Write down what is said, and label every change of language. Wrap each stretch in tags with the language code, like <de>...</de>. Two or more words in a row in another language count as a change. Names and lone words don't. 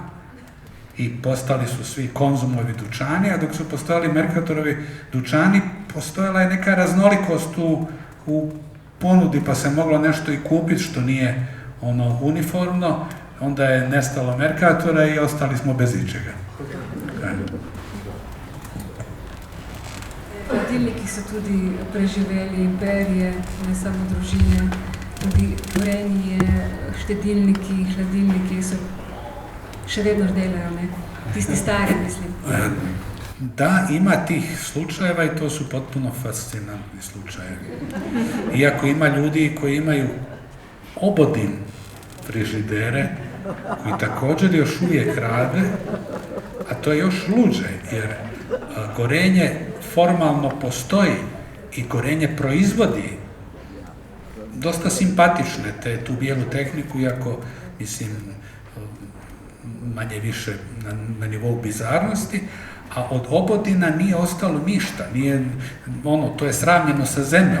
<hr>I postali su svi Konzumovi dućani, a dok su postojali Mercatorovi dućani, postojala je neka raznolikost u ponudi, pa se moglo nešto i kupiti što nije uniformno, onda je nestalo Mercatora i ostali smo bez ičega.</hr> <sl>Hladilniki so tudi preživeli imperije, ne samo družine, tudi gorenje, štedilniki, hladilniki so še vedno delajo, ne? Tisti stari, mislim.</sl> <hr>Da, ima tih slučajeva i to su potpuno fascinantni slučajevi. Iako ima ljudi koji imaju obodin frižidere, koji također još uvijek rade, a to je još luđe, jer gorenje formalno postoji i gorenje proizvodi dosta simpatične tu bijelu tehniku, iako, mislim, manje više na nivou bizarnosti, a od obodina nije ostalo ništa, to je sravnjeno sa zemljom.</hr>